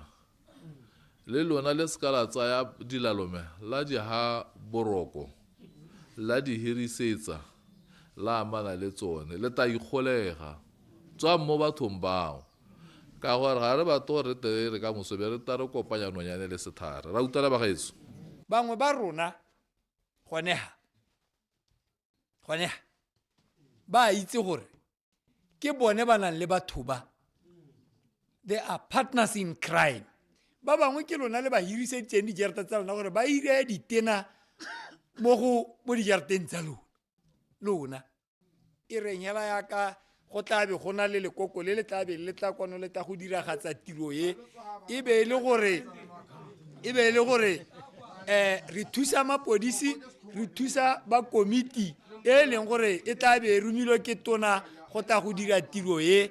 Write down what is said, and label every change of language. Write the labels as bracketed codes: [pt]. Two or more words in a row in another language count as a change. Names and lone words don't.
[tn] Le lona le ska la tsaya dilalome la di ha boroko la di hirisetsa la amana le tsone le ta ikgolega tswa mo bathong bao. Ka gore ga re batho re tere ka mosobe re tare kopanya nonyane le sethare ra utela ba gaetso bangwe ba rona goneha ba itse gore ke bone ba nang le batho ba, [en] they are partners in crime. [tn] Ba bangwe ke lona le ba hiriseditseng dijarata tsa lona gore ba hire ditena mo dijarateng tsa lona e reng hela ya ka go tlabe go na le lekoko le le tlabe le tla kwano le tla go diragatsa tiro e be le gore re thusa mapodisi re thusa ba komiti e leng gore e tlabe e rumilwe ke tona go tla go dira tiro e.